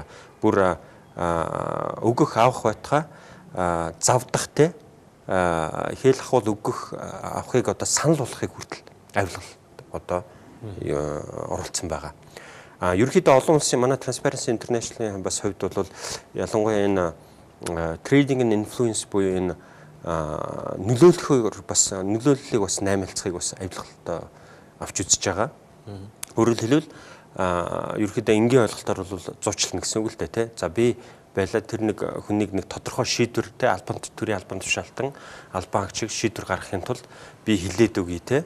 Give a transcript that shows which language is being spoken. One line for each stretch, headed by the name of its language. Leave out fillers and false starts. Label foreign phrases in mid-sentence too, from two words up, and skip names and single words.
Mongolian: Бүр өгөх авах байтугай завдах те хэл ахуул өгөх авахыг одоо санал болгохыг хүртэл авилгал одоо оролцсон байгаа. Ерөнхийдөө олон улсын манай Transparency International-ийн бас хувьд бол ялангуяа энэ
English: trading and influence
Mongolian: буюу энэ нөлөөллийг бас наймаалцахыг бас авилгалт авч үзэж байгаа. Өөрөөр хэлбэл ерөнхийдөө энгийн ойлголтоор бол зуучлална гэсэн үг л дээ тий. За би байлаа тэр нэг хүнийг нэг тодорхой шийдвэр тий төрийн албан тушаалтан албан агчийг шийдвэр гаргахын тулд би хилээд өгье тий.